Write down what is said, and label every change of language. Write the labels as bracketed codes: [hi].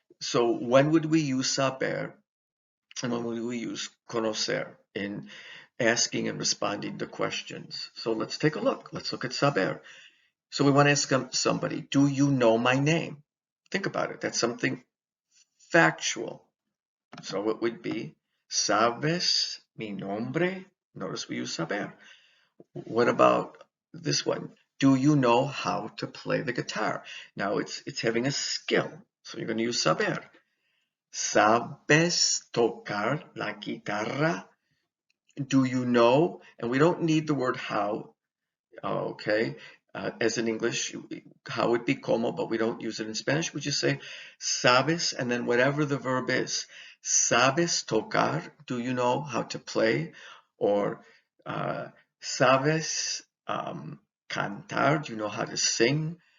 [en] So when would we use saber and when would we use conocer in asking and responding to questions? So let's take a look. Let's look at saber. So we want to ask somebody, do you know my name? Think about it. That's something factual. So it would be, [es] ¿sabes mi nombre? [en] Notice we use saber. What about this one? Do you know how to play the guitar? Now it's having a skill. So you're going to use saber. [es] ¿Sabes tocar la guitarra? [en] Do you know? And we don't need the word how, okay? As in English, how would be como, but we don't use it in Spanish. We just say sabes, and then whatever the verb is. [es] ¿Sabes tocar? [en] Do you know how to play? Or [es] ¿sabes cantar? [en] Do you know how to sing?